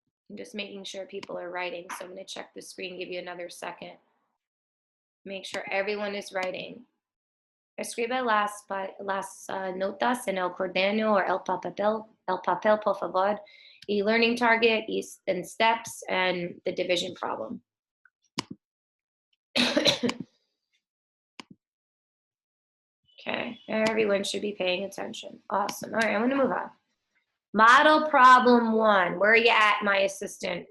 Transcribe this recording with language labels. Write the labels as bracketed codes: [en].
[en] I'm just making sure people are writing, so I'm going to check the screen, give you another second. Make sure everyone is writing. [es] Escribe las notas en el cuaderno [en] or [es] el papel, por favor. Y [en] learning target and steps and the division problem. Okay, everyone should be paying attention. Awesome. All right, I'm going to move on. Model problem 1. Where are you at, my assistant?